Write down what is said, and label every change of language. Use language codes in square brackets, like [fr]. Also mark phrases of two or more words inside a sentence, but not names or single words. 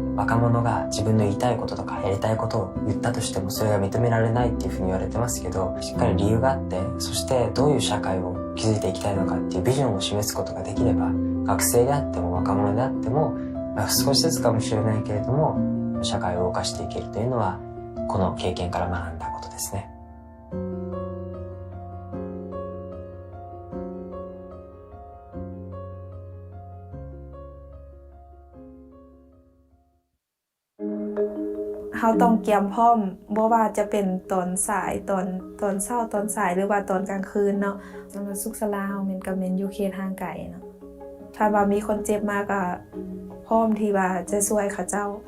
[ja] 若者が自分の言いたいこととかやりたいことを言ったとしてもそれが認められないっていうふうに言われてますけど、しっかり理由があって、そしてどういう社会を築いていきたいのかっていうビジョンを示すことができれば、学生であっても若者であっても少しずつかもしれないけれども社会を動かしていけるというのはこの経験から学んだことですね。 [tts] เราต้องเตรียมพร้อมบ่ว่าจะเป็นตอนสายตอนเช้าตอนสายหรือว่าตอนกลางคืนเนาะสำหรับสุขศาลาเฮามันก็แม่นอยู่เขตห่างไกลเนาะถ้าว่ามีคนเจ็บมาก็พร้อมที่ว่าจะช่วยเขาเจ้า